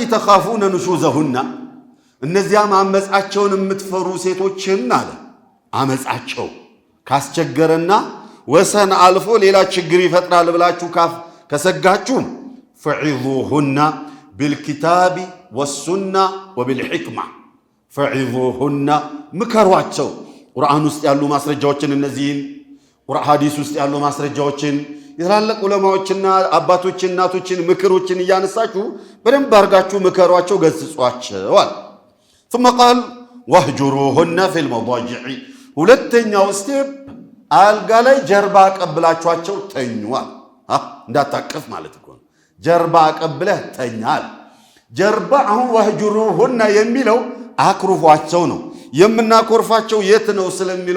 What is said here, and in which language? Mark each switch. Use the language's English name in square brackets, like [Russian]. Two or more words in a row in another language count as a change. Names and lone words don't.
[Arabic] تخافون نشوزهن [Amharic] እነዚያ አመጻቸውን የምትፈሩ ሴቶችን አለ አመጻቸው ካስቸገረና ወሰን አልፎ ሌላ ችግር ይፈጥራል ብላችሁ ከሰጋችሁ [Arabic] فعظوهن بالكتاب والسنة وبالحكمة فعظوهن [Amharic] ምከሯቸው። ቁርአን ውስጥ ያሉ ማስረጃዎችን እነዚህን ሐዲስ ውስጥ ያሉ ማስረጃዎችን የታላላቅ ዑለማዎችና አባቶችን እናቶችን ምክሮችን እያነሳችሁ በደንብ አድርጋችሁ ምከሯቸው፣ ገስጿቸዋል። [Arabic] ثم قال واهجروهن في المضاجع [Amharic] ሁለተኛው ስቴፕ አልጋ ላይ ጀርባ አቀብላችኋቸው ተኙዋል። እንዳታቀፍ ማለት እኮ ነው። ጀርባ አቀብለህ ተኛል። ጀርባ አሁን واهجروهن የሚለው አክሩፏቸው ነው። የምናኮርፋቸው የት ነው ስለሚለው